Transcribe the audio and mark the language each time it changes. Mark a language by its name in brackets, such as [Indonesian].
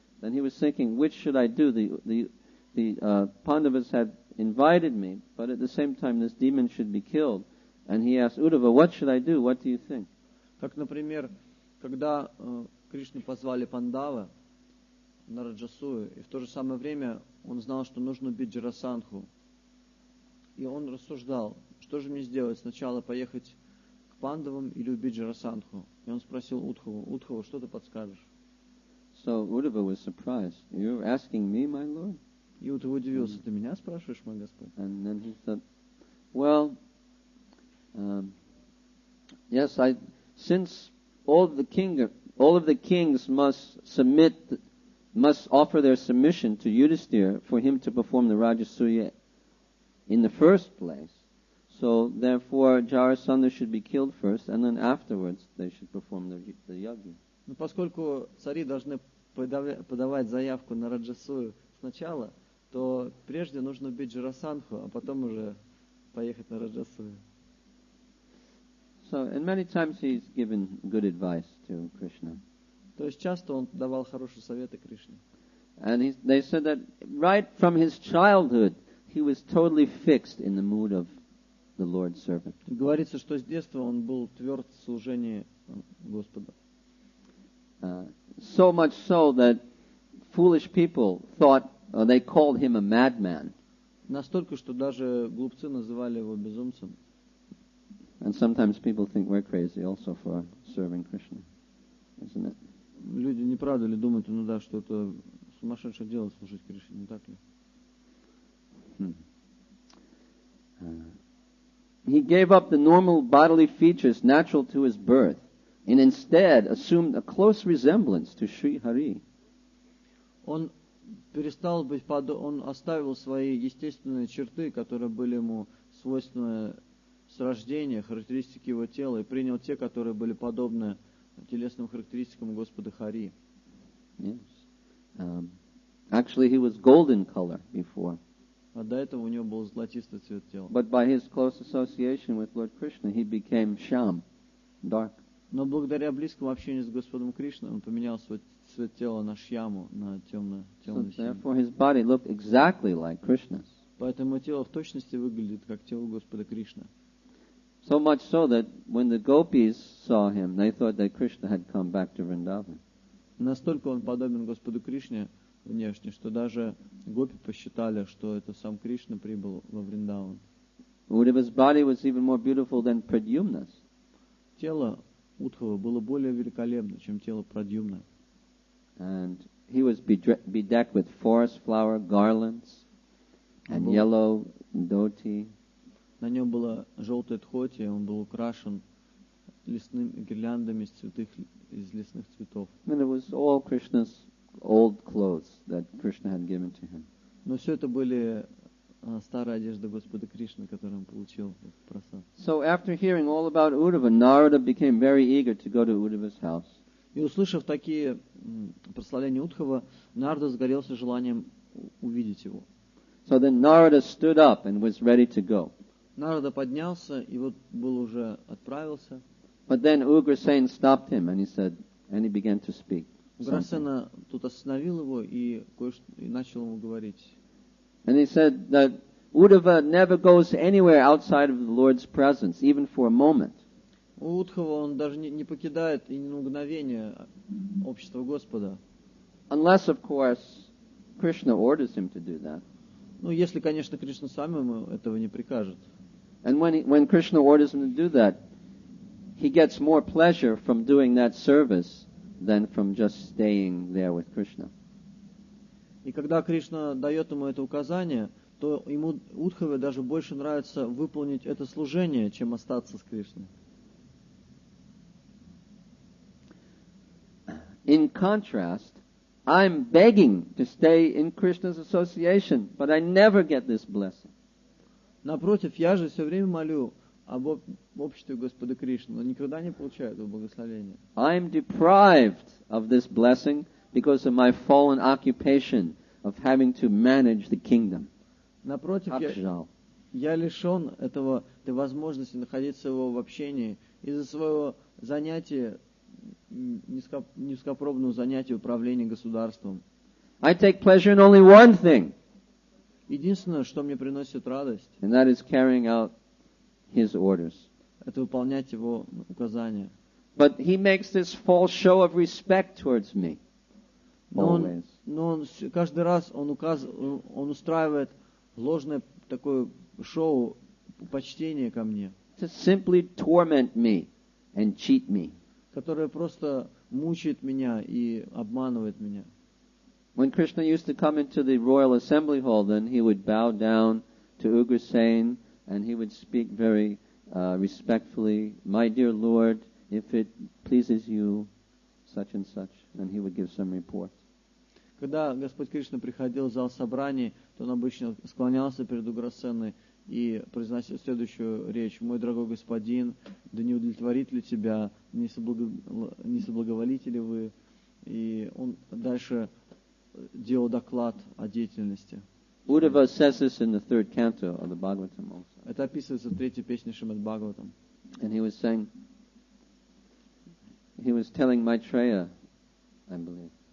[English] Then he was thinking, which should I do? The Pandavas had invited me, but at the same time this demon should be killed. And he asked Uddhava, what should I do? What do you think? [Russian] Как, например, когда Кришну позвали Пандавы на Раджасую, и в то же самое время он знал, что нужно убить Джарасандху. И он рассуждал, что же мне сделать? Сначала поехать к Пандавам или убить Джарасандху? И он спросил Удхаву, Удхава, что ты подскажешь? [English] So Uddhava was surprised. You're asking me, my Lord? [Russian] И Удхава удивился, ты меня спрашиваешь, мой Господь? [English] And then he said, well, yes, since all of the kings must offer their submission to Yudhisthira for him to perform the Rajasuya in the first place. So therefore Jarasandha should be killed first, and then afterwards they should perform the yajna. [Russian] Но поскольку цари должны подавать заявку на Раджасую сначала, то прежде нужно убить Джарасандху, а потом уже поехать на Раджасую. [English] So, and many times he's given good advice to Krishna. [Russian] То есть часто он давал хорошие советы Кришне. [English] And they said that right from his childhood, he was totally fixed in the mood of the Lord's servant. [Russian] Говорится, что с детства он был тверд в служении Господа. [English] So much so that foolish people thought, they called him a madman. [Russian] Настолько, что даже глупцы называли его безумцем. [English] And sometimes people think we're crazy also for serving Krishna, isn't it? [Russian] Люди не правда ли думают, ну да, что это сумасшедшее дело служить Кришне, не так ли? [English] He gave up the normal bodily features natural to his birth and instead assumed a close resemblance to Sri Hari. [Russian] Он перестал быть он оставил свои естественные черты, которые были ему свойственны с рождения, характеристики его тела, и принял те, которые были подобны телесным характеристикам Господа Хари. [English] Yes. Actually, he was golden color before. [Russian] А до этого у него был золотистый цвет тела. [English] But by his close association with Lord Krishna, he became sham, dark. [Russian] Но благодаря близкому общению с Господом Кришной он поменял свой цвет тела на шьяму, на темный [English] So [Russian] синий. [English] therefore, his body looked exactly like Krishna's. [Russian] Поэтому тело в точности выглядит как тело Господа Кришны. [English] So much so that when the gopis saw him, they thought that Krishna had come back to Vrindavan. [Russian] Настолько он подобен Господу Кришне внешне, что даже гопи посчитали, что это сам Кришна прибыл во Вриндаван. [English] Uddhava's body was even more beautiful than Pradyumna's. [Russian] Тело Удхава было более великолепно, чем тело Прадьюмна. [English] And he was bedecked with forest flower garlands and yellow dhoti. [Russian] На нем была желтая тхоти, он был украшен лесными гирляндами из лесных цветов. [English] And it was all Krishna's old clothes that Krishna had given to him. [Russian] Но все это были старая одежда Господа Кришны, которую он получил в просад. [English] So after hearing all about Uddhava, Narada became very eager to go to Uddhava's house. [Russian] И услышав такие прославления Удхава, Нарада сгорелся желанием увидеть его. [English] So then Narada stood up and was ready to go. [Russian] Нарада поднялся и вот был уже отправился. [English] But then Ugrasen stopped him and he began to speak. [Russian] Уграсена тут остановил его и начал ему говорить. [English] And he said that Uddhava never goes anywhere outside of the Lord's presence, even for a moment. [Russian] Удхава он даже не покидает и ни на мгновение общество Господа. [English] Unless, of course, Krishna orders him to do that. [Russian] Ну, если, конечно, Кришна сам ему этого не прикажет. [English] And when Krishna orders him to do that, he gets more pleasure from doing that service than from just staying there with Krishna. [Russian] И когда Кришна дает ему это указание, то ему Удхаве даже больше нравится выполнить это служение, чем остаться с Кришной. [English] In contrast, I'm begging to stay in Krishna's association, but I never get this blessing. [Russian] Напротив, я же все время молю об обществе Господа Кришны, но никогда не получаю этого благословения. [English] I'm deprived of this blessing because of my fallen occupation of having to manage the kingdom. [Russian] Напротив, я лишен этой возможности находиться в общении из-за своего занятия, низкопробного занятия управления государством. [English] I take pleasure in only one thing. [Russian] Единственное, что мне приносит радость, [English] and that is carrying out his orders. [Russian] Это выполнять его указания. [English] But he makes this false show of respect towards me. [Russian] Но он каждый раз он устраивает ложное такое шоу почтения ко мне. [English] To simply torment me and cheat me. [Russian] Которое просто мучает меня и обманывает меня. [English] When Krishna used to come into the royal assembly hall, then he would bow down to Ugrasen and he would speak very respectfully, "My dear Lord, if it pleases you, such and such," and he would give some report. [Russian] Когда Господь Кришна приходил в зал собраний, то он обычно склонялся перед Уграсеной и произносил следующую речь: «Мой дорогой господин, да не удовлетворит ли тебя, не соблаговолите ли вы?» И он дальше делал доклад о деятельности. [English] Uddhava says this in the third canto of the Bhagavatam also. [Russian] Это описывается в третьей песне Шримад Бхагаватам. [English] And he was saying, he was telling Maitreya, I believe.